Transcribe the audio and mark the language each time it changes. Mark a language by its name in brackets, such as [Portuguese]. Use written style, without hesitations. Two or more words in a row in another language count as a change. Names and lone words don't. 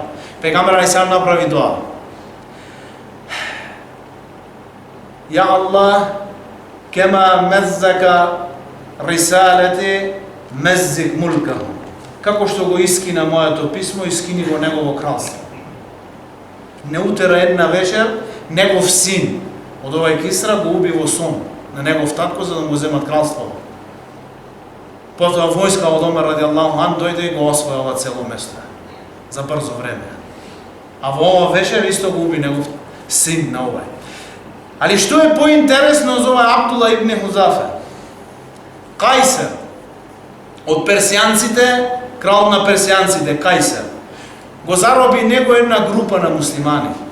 [Macedonian] Пегамбер алейхиссалам направи дуа. [Arabic] يا الله، كما مزق رسالتي، مزق ملكه. [Macedonian] Како што го искина моето писмо, искини го негово кралство. Не утера една вечер, негов син од овај Кисра го уби во сон на негов татко за да му земат кралството. Потоа војска од Омер [Arabic] رضي الله عن [Macedonian] дојде и го освојава цело место за брзо време. А во ова вечер исто го уби негов син на овај. Али што е поинтересно за овај Абдулла ибн Хузафа? Кајсер од персијанците, крал на персијанците, Кајсер, го зароби него една група на муслимани.